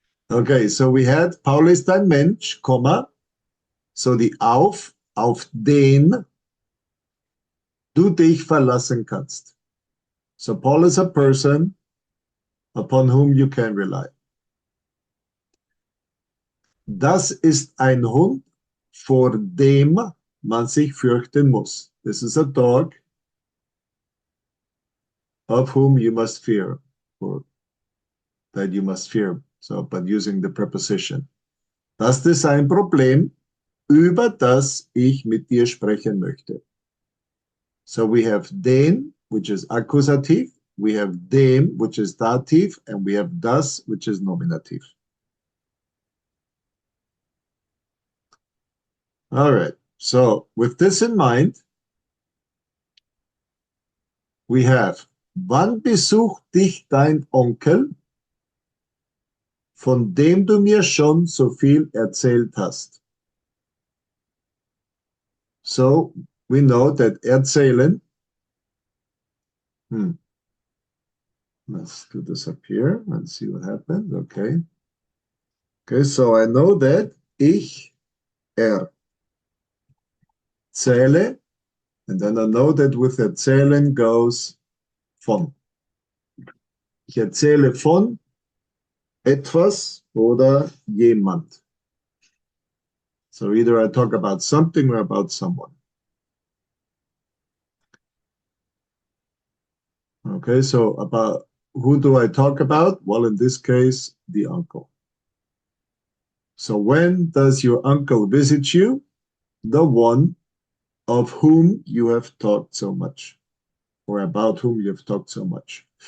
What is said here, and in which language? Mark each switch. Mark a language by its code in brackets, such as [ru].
[de] Okay, [en] so we had [de] Paul ist ein Mensch, Komma. So die auf den du dich verlassen kannst. [en] So Paul is a person upon whom you can rely. [de] Das ist ein Hund, vor dem man sich fürchten muss. [en] This is a dog of whom you must fear, or that you must fear. So, but using the preposition. [de] Das ist ein Problem, über das ich mit dir sprechen möchte. [en] So we have den, which is Akkusativ, we have dem, which is Dativ, and we have das, which is Nominativ. All right, so with this in mind, we have, [de] wann besucht dich dein Onkel, von dem du mir schon so viel erzählt hast? [en] So we know that erzählen, let's do this up here and see what happens. Okay. Okay, so I know that [de] ich erzähle, [en] and then I know that with erzählen goes von. [de] Ich erzähle von etwas oder jemand. [en] So either I talk about something or about someone. Okay, so about who do I talk about? Well, in this case, the uncle. So when does your uncle visit you? The one of whom you have talked so much, or about whom you have talked so much.